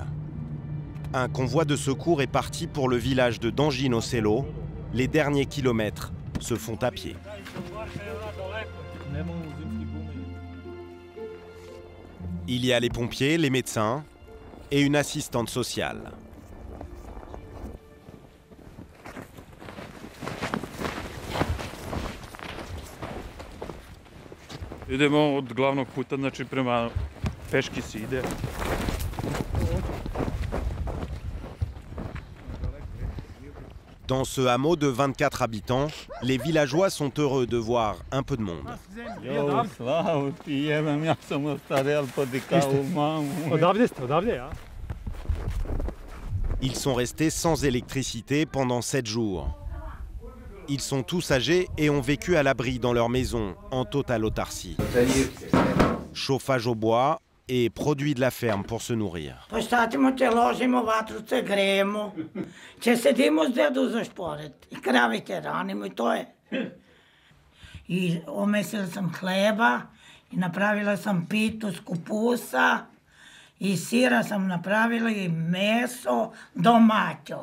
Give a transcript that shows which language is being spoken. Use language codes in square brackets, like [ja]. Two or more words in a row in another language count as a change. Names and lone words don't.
[fr] Un convoi de secours est parti pour le village de Danjino Selo. Les derniers kilomètres se font à pied. Il y a les pompiers, les médecins et une assistante sociale. [sr] Idemo od glavnog puta, znači prema peški se ide. [fr] Dans ce hameau de 24 habitants, les villageois sont heureux de voir un peu de monde. Ils sont restés sans électricité pendant 7 jours. Ils sont tous âgés et ont vécu à l'abri dans leur maison, en totale autarcie. Chauffage au bois et produits de la ferme pour se nourrir. [sr] I sira sam napravila i meso domaćo.